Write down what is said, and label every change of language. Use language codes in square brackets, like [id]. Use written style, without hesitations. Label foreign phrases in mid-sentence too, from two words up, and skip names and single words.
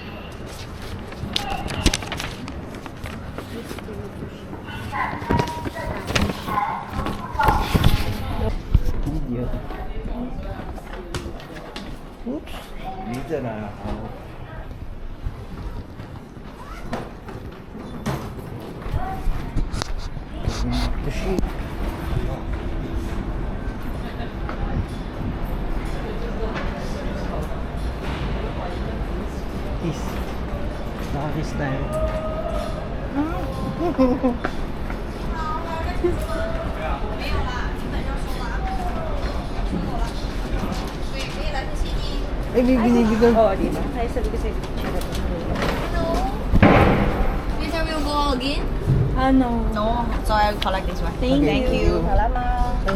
[zh] 谢谢。请展开您的登机牌和护照复印件。 [en] Oops. [tl] Dito na ako. [en] The sheep. Kiss. [tl] Nakakiss tayo. Ay, may binibigyan. Oo, di ba? Kaya sabi ko sa'yo, [en] This one will go again? [tl] ano? [en] No, so I will collect this one. Thank Okay. you. [tl] Salamat.